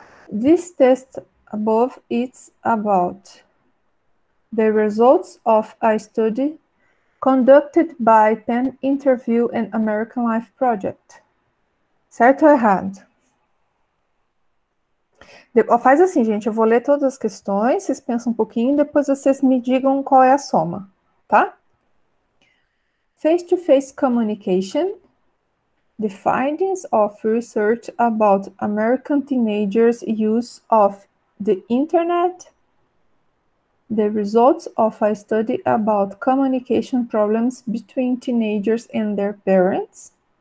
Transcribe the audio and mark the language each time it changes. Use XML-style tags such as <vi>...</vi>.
<en>This test above is about the results of a study conducted by Penn Interview and American Life Project.</en> <pt>Certo ou errado? Faz assim, gente, eu vou ler todas as questões, vocês pensam um pouquinho, depois vocês me digam qual é a soma, tá?</pt> <en>Face-to-face communication. The findings of research about American teenagers' use of the internet. The results of a study about communication problems between teenagers and their parents.</en>